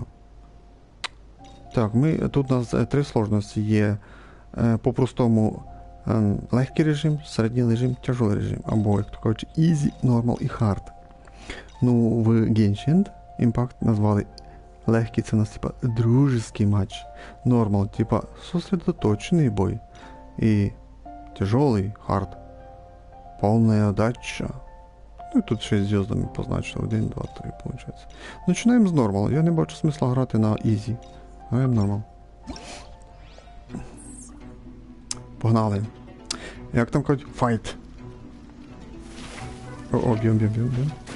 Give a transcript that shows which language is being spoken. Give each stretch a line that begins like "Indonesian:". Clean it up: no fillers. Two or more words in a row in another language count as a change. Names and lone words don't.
Ukrainian: Так, тут у нас три сложності є. По-простому легкий режим, середній режим, тяжелий режим. Або, як то кажуть,
English: easy, normal і hard.
Ukrainian: Ну, в Genshin Impact назвали легкий, це у нас типа
Russian: дружеский матч. Нормал, типа сосредоточенный бой. И тяжелый, хард. Полная отдача.
Ukrainian: Ну і тут 6 звездами позначили. 1, 2, 3, получается. Начинаємо з нормал. Я не бачу смисла грати на easy. Граємо нормал. Погнали. Як там кажуть? Файт. О, б'єм.